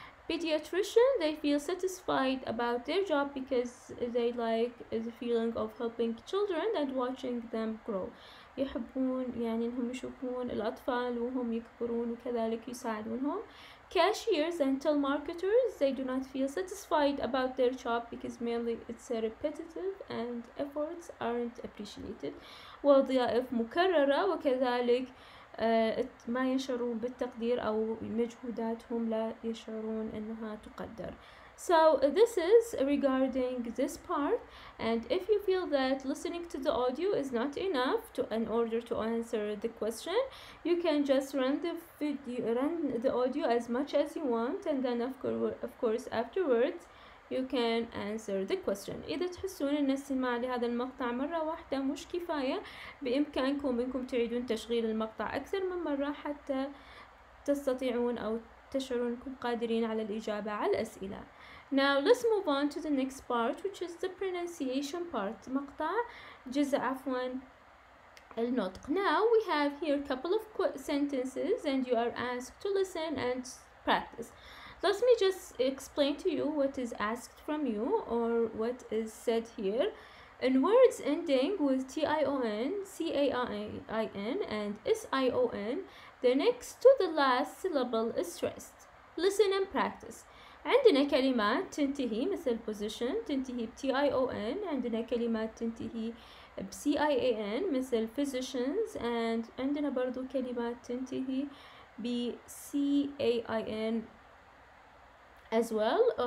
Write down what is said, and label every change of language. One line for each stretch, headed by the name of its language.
English: Pediatrician, they feel satisfied about their job because they like the feeling of helping children and watching them grow.
Arabic: يحبون يعني انهم يشوفون الأطفال وهم يكبرون وكذلك يساعدونهم.
English: Cashiers and telemarketers, they do not feel satisfied about their job because mainly it's repetitive and efforts aren't appreciated.
Arabic: وظائف مكررة وكذلك ما يشعرون بالتقدير أو مجهوداتهم لا يشعرون أنها تقدر.
English: So this is regarding this part, and if you feel that listening to the audio is not enough in order to answer the question, you can just run the audio as much as you want, and then of course afterwards you can answer the question.
Arabic: إذا تحسون أن الاستماع لهذا المقطع مرة واحدة مش كفاية، بإمكانكم أنكم تعيدون تشغيل المقطع أكثر من مرة حتى تستطيعون أو تشعرون أنكم قادرين على الإجابة على الأسئلة.
English: Now let's move on to the next part, which is the pronunciation part.
Arabic: مقطع جزء النطق.
English: Now we have here a couple of sentences and you are asked to listen and practice. Let me just explain to you what is asked from you or what is said here. In words ending with T-I-O-N, C-A-I-N and S-I-O-N, the next to the last syllable is stressed. Listen and practice.
Arabic: عندنا كلمات تنتهي مثل position تنتهي ب T-I-O-N. عندنا كلمات تنتهي ب C-I-A-N مثل physicians, and عندنا برضو كلمات تنتهي ب C-A-I-N
English: as well.